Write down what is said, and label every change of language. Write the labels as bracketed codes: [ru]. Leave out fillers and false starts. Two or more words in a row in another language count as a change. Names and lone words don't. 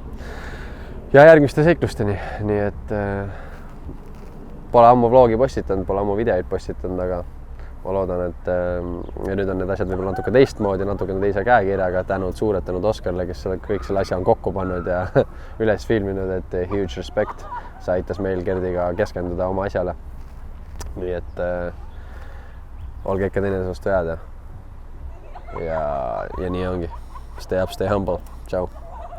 [et] Ja järgmiste seiklusteni, nii et pole ammu vlogi postitanud, pole ammu videoid postitanud, aga ma loodan, et ja nüüd on need asjad võib-olla natuke teistmoodi, natuke teise käekirjaga, suured tänud Oscarile, kes kõik selle asja on kokku pannud ja üles filminud, et [en] huge respect. [et] See aitas meil Gerdiga keskenduda oma asjale. Nii et olge ikka teineteise vastu head ja nii ongi. [en] Stay up, stay humble. Ciao.